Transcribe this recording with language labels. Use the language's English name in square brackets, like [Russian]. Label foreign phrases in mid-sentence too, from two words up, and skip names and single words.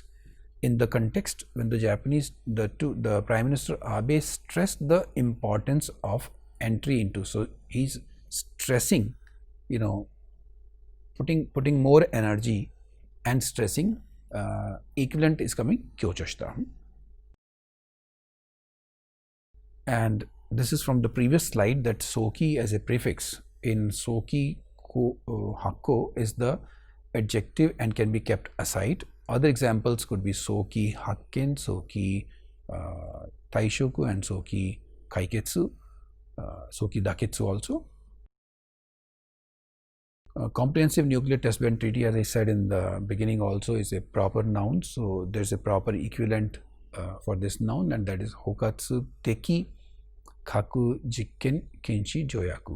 [English] In the context, when the Prime Minister Abe stressed the importance of entry into, so he's stressing, putting more energy and stressing, equivalent is coming kyochoshita. And this is from the previous slide, that soki as a prefix in [Japanese] 早期発効 [English] is the adjective and can be kept aside. Other examples could be [Japanese] 早期発見, 早期退職, [English] and [Japanese] 早期解決, 早期妥結 [English] also. Comprehensive Nuclear Test Ban Treaty, as I said in the beginning, also is a proper noun. So there's a proper equivalent for this noun, and that is [Japanese] 包括的核実験禁止条約.